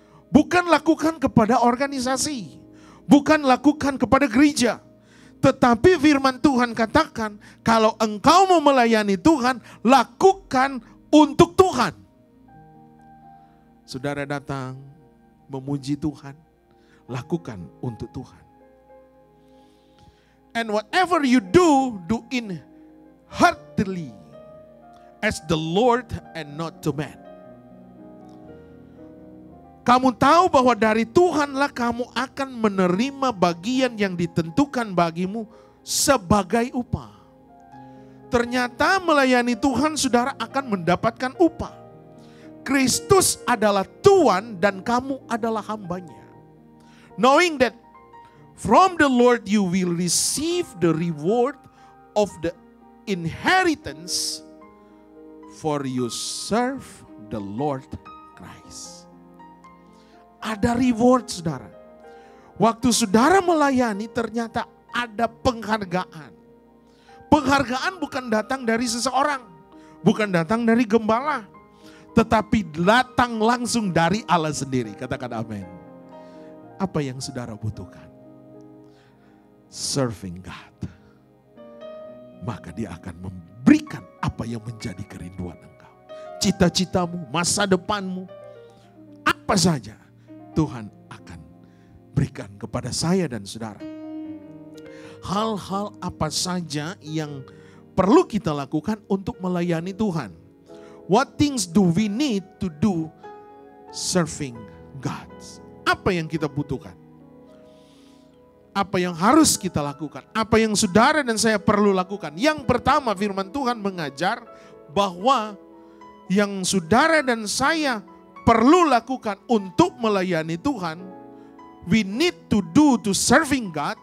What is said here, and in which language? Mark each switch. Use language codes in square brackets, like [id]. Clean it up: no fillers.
[id] Bukan lakukan kepada organisasi. Bukan lakukan kepada gereja. Tetapi firman Tuhan katakan, kalau engkau mau melayani Tuhan, lakukan untuk Tuhan. Saudara datang memuji Tuhan, lakukan untuk Tuhan. [en] And whatever you do, do in heartily as the Lord and not to man. [id] Kamu tahu bahwa dari Tuhanlah kamu akan menerima bagian yang ditentukan bagimu sebagai upah. Ternyata melayani Tuhan saudara akan mendapatkan upah. Kristus adalah Tuhan dan kamu adalah hambanya. [en] Knowing that from the Lord you will receive the reward of the inheritance, for you serve the Lord Christ. [id] Ada reward, saudara. Waktu saudara melayani ternyata ada penghargaan. Penghargaan bukan datang dari seseorang, bukan datang dari gembala, tetapi datang langsung dari Allah sendiri. Katakan amin. Apa yang saudara butuhkan? [en] Serving God. [id] Maka Dia akan memberikan apa yang menjadi kerinduan engkau. cita-citamu, masa depanmu, apa saja Tuhan akan berikan kepada saya dan saudara. Hal-hal apa saja yang perlu kita lakukan untuk melayani Tuhan? [en] What things do we need to do serving God? [id] Apa yang kita butuhkan? Apa yang harus kita lakukan? Apa yang saudara dan saya perlu lakukan? Yang pertama, firman Tuhan mengajar bahwa yang saudara dan saya perlu lakukan untuk melayani Tuhan, [en] we need to do to serving God.